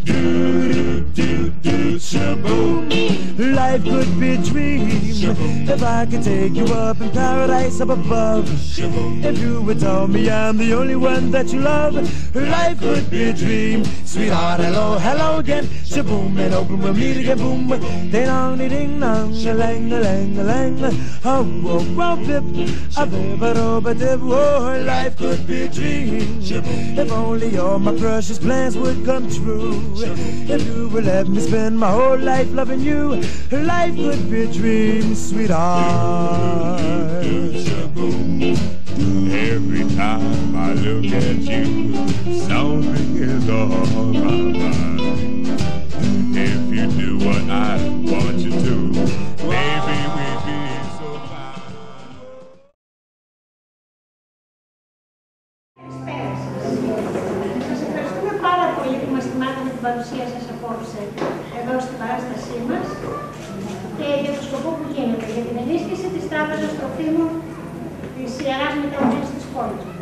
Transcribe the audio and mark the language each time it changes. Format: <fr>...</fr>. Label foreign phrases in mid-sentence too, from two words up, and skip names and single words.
<en>Do, shaboom. Life could be a dream. If I could take you up in paradise up above. If you would tell me I'm the only one that you love. Life could be a dream. Sweetheart, hello, hello again. Shaboom, and open we'll meet again. Boom, ding dong, ding dong, a lang, a lang, a lang. Oh, oh, oh, pip, a bip, a dip. Oh, life could be a dream. If only all my precious plans would come true. If you would let me spend my whole life loving you. Life could be a dream, sweetheart. Every time I look at you, something is on my mind. If you do what I want you to, maybe we'd be so fine.</en> <el>Σας ευχαριστούμε πάρα πολύ που μας τιμάτε με την παρουσία σας απόψε εδώ στην παράστασή μας και για το σκοπό που γίνεται, για την ενίσχυση της Τράπεζας Τροφίμων της Ιεράς Μητροπόλης της πόλης μας.</el>